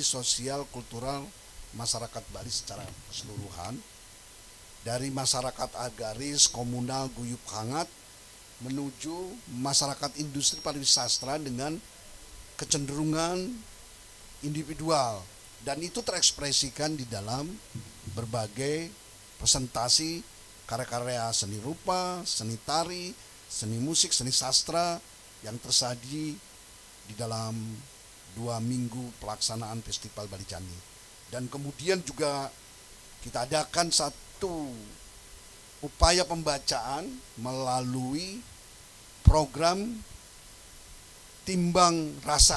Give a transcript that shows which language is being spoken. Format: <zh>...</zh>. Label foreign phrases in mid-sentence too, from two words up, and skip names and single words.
<id>sosial kultural masyarakat Bali secara keseluruhan, dari masyarakat agraris, komunal, guyup hangat menuju masyarakat industri pariwisata dengan kecenderungan individual, dan itu terekspresikan di dalam berbagai presentasi karya-karya seni rupa, seni tari, seni musik, seni sastra yang tersaji di dalam 2 minggu pelaksanaan Festival Bali Jani. Dan kemudian juga kita adakan satu upaya pembacaan melalui program Timbang Rasa.</id>